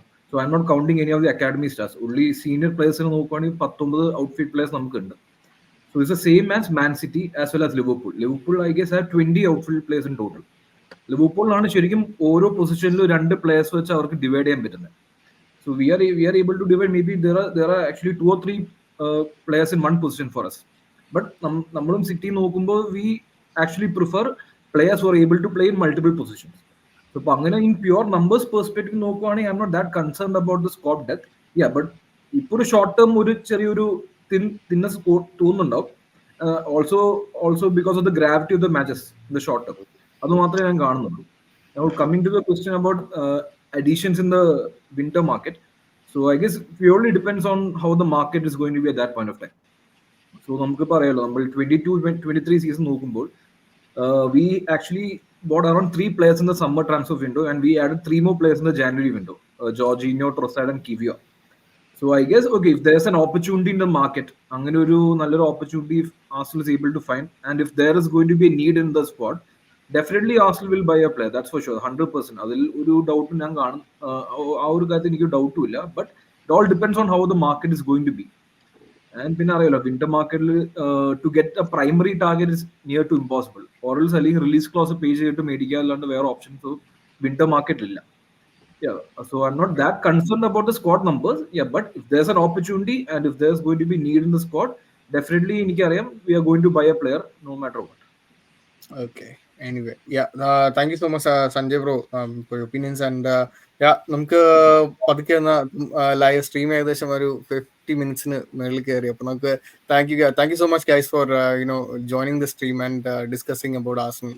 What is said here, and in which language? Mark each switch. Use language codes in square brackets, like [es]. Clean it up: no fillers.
[en] So I'm not counting any of the academy stars. Only senior players [ml] നോക്കുവാണെങ്കിൽ [en] 19 outfield players [ml] നമുക്കുണ്ട്. [en] So it's the same as Man City as well as Liverpool. Liverpool, I guess, have 20 outfield players in total. [ml] ലിവർപൂളിലാണ് ശരിക്കും ഓരോ പൊസിഷനിലും 2 players വെച്ച് അവർക്ക് divide ചെയ്യാൻ പറ്റുന്നത്. [en] So we are able to divide. Maybe there are actually 2 or 3 players in one position for us. But [ml] നമ്മളും city നോക്കുമ്പോൾ [en] we actually prefer players who are able to play in multiple positions. So [ml] ഇപ്പൊ അങ്ങനെ [en] in pure numbers perspective [ml] നോക്കുവാണെങ്കിൽ [en] I'm not that concerned about the squad depth. [ml] Yeah, but ഇപ്പോൾ ഒരു short term ഒരു ചെറിയൊരു തിന്നസ് തോന്നുന്നുണ്ടാവും. [en] Also because of the gravity of the matches in the short term. [ml] അത് മാത്രമേ ഞാൻ കാണുന്നുള്ളൂ. [en] Now coming to the question about additions in the winter market, so I guess it purely depends on how the market is going to be at that point of time. So [ml] നമുക്ക് പറയാലോ, നമ്മൾ 22-23 season നോക്കുമ്പോൾ [en] we actually bought around 3 players in the summer transfer window and we added 3 more players in the January window, Jorginho, Trossard and Kiwior. So I guess, okay, if there's an opportunity in the market, [ml] അങ്ങനെ ഒരു നല്ലൊരു [en] opportunity if Arsenal is able to find, and if there is going to be a need in the squad, definitely Arsenal will buy a player. That's for sure, 100%. [ml] അതിൽ ഒരു ഡൗട്ടും ഞാൻ കാണും, ആ ഒരു കാര്യത്തിൽ എനിക്ക് ഡൗട്ടും ഇല്ല. [en] But it all depends on how the market is going to be. And [ml] പിന്നെ അറിയാലോ, [en] Winter മാർക്കറ്റിൽ to get a primary target is near to impossible. [ml] ഓറൽസ് അല്ലെങ്കിൽ റിലീസ് ക്ലോസ് പേ ചെയ്തിട്ട് മേടിക്കുക അല്ലാണ്ട് വേറെ options winter മാർക്കറ്റിലില്ല. [en] Yeah, so I'm not that concerned about the squad numbers. Yeah, but if there's an opportunity and if there's going to be need in the squad, definitely we are going to buy a player no matter what. Okay. Anyway, yeah. Thank you so much, Sanjay bro, for your opinions. [ml] And yeah, നമുക്ക് പതുക്കെ live stream ഏകദേശം ഒരു 50 മിനിറ്റ്സിന് മേളിൽ കയറി. അപ്പൊ നമുക്ക് [en] Thank you so much guys for joining the stream and discussing about Arsenal.